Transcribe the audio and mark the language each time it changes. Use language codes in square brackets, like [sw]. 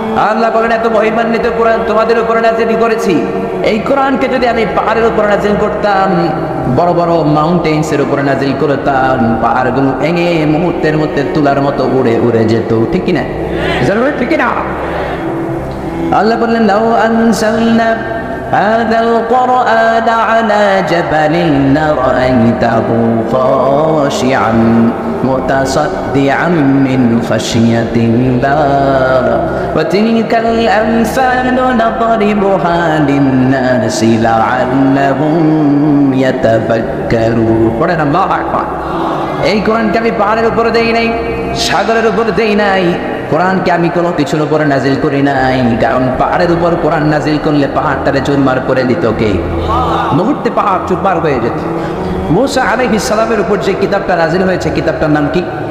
[bn] আল্লাহ বলেন এত মহিমান্বিত কোরআন তোমাদের উপরে নাযিল করেছি। এই কোরআনকে যদি আমি পাহাড়ের উপরে নাযিল করতাম, বড় বড় মাউন্টেন্স এর উপরে নাযিল করতাম, পাহাড়গুলো ভেঙে মুহূর্তের মধ্যে তুলার মতো উড়ে উড়ে যেত, ঠিক কিনা? ঠিক কিনা? আল্লাহ বললেন [ar] লাউ আনজালনা هذا القرآن على جبل لرأيته خاشعا متصدعا من خشية الله وتلك الأمثال نضربها للناس لعلهم يتفكرون. الله أكبر. [bn] এই কোরআনকে আমি পাহাড়ের উপরে দেই নাই, সাগরের উপরে দেই নাই, কোরআনকে আমি কোনো কিছুর উপরে নাজিল করি নাই। কারণ পাহাড়ের উপর কোরআন নাজিল করলে পাহাড়টারে চুরমার করে দিত কে? মুহূর্তে পাহাড় চুরমার হয়ে যেত। মূসা আলাইহিস সালামের উপর যে কিতাবটা নাজিল হয়েছে, কিতাবটার নাম কি?